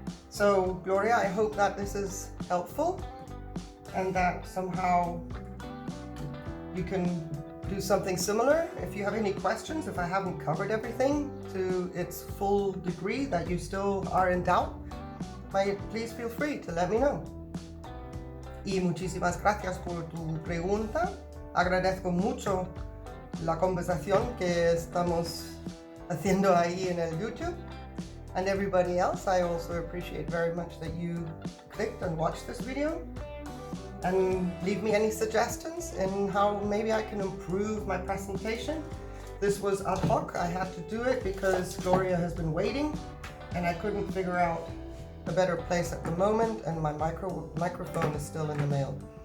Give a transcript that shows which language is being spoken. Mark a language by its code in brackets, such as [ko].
[en] So Gloria, I hope that this is helpful and that somehow you can do something similar. If you have any questions, if I haven't covered everything to its full degree, that you still are in doubt, please feel free to let me know. [es] Y muchísimas gracias por tu pregunta. Agradezco mucho la conversación que estamos haciendo ahí en el YouTube. [en] And everybody else, I also appreciate very much that you clicked and watched this video. And leave me any suggestions in how maybe I can improve my presentation. This was ad hoc. I had to do it because Gloria has been waiting and I couldn't figure out a better place at the moment, and my microphone is still in the mail.